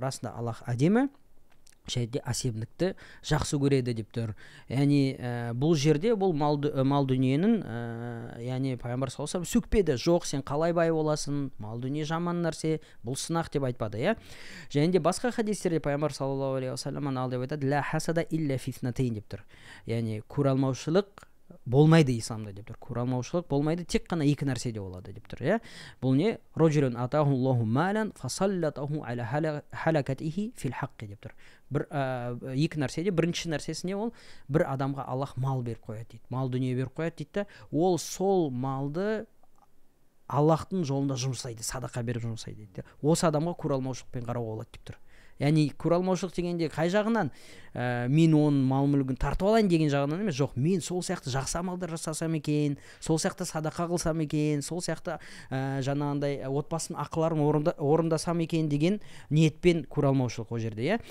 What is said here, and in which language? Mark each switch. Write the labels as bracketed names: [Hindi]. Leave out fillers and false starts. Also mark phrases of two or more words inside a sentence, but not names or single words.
[Kazakh] Расында Аллах әдемі, және де әсемдікті жақсы көреді деп тұр. Яғни бұл жерде бұл мал дүниенің, яғни пайғамбар [Arabic] صلى الله عليه وسلم [Kazakh] сөкпеді, жоқ, сен қалай бай боласың, мал дүние жаман нәрсе, бұл сынақ деп айтпады, Және де басқа хадистерде пайғамбар [Arabic] صلى الله عليه وسلم [Kazakh] деп айтады: [Arabic] "لا حسد إلا فتنتين" [Kazakh] деп тұр. Яғни көреалмаушылық болмайды исламда деп тұр. Көреалмаушылық болмайды, тек қана екі нәрседе болады деп тұр, Бұл не? [Arabic] رجل آتاه الله مالا فسلطه على هلكته في الحق [Kazakh] деп тұр. Екі нәрседе, бірінші нәрсесіне ол бір адамға Аллах мал беріп қояды дейді, мал дүние беріп қояды дейді, ол сол малды Аллахтың жолында жұмсайды, садақа беріп жұмсайды дейді. Осы адамға көралмаушылықпен қарауға болады деп тұр. Яғни көралмаушылық дегенде қай жағынан мен оның мал мүлігін тартып алайын деген жағынан емес, жоқ, мен сол сияқты жақсы амалдар жасасам екен, сол сияқты садақа қылсам екен, сол сияқты жаңағындай отбасының ақыларын орындасам екен деген ниетпен көралмаушылық ол жерде, иә.